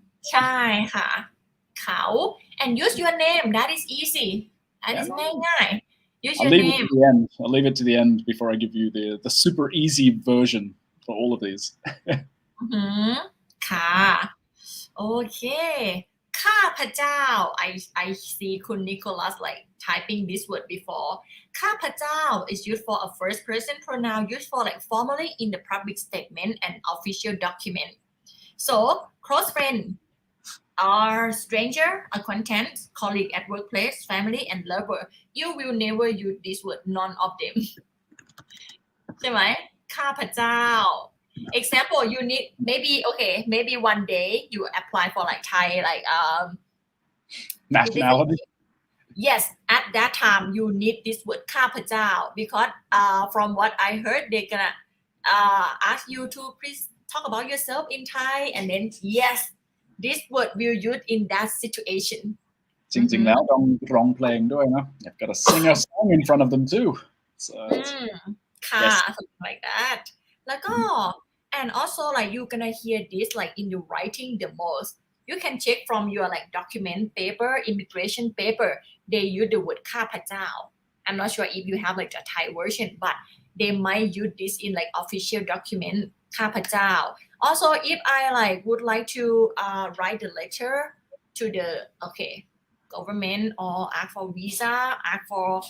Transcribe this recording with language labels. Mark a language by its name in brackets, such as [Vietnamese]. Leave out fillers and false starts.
[Thai] ใช่ค่ะ [English] เขา and use your name. That is easy. That is [Thai] ง่ายๆ [English] Use your name. I'll leave it to the end before I give you the super easy version for all of these. [Thai] ค่ะโอเค [English] ข้าพเจ้า I see คุณ Nicholas like typing this word before ข้าพเจ้า is used for a first person pronoun used for like formally in the public statement and official document so close friend are stranger acquaintance colleague at workplace family and lover you will never use this word none of them [Thai] ใช่ไหม [English] ข้าพเจ้า example you need maybe one day you apply for like Thai like nationality yes at that time you need this word ข้าพเจ้า because from what I heard they're gonna ask you to please talk about yourself in Thai and then yes this word will use in that situation [Thai] จริงๆแล้วต้องร้องเพลงด้วยนะ [English] You've got to sing a song in front of them too so, [Thai] ค่ะ [English] something like that [Thai] แล้วก็ [English] and also like you gonna hear this like in your writing the most you can check from your like document paper immigration paper they use the word ข้าพเจ้า I'm not sure if you have like a Thai version but they might use this in like official document ข้าพเจ้า also if I like would like to write the letter to the government or ask for visa ask for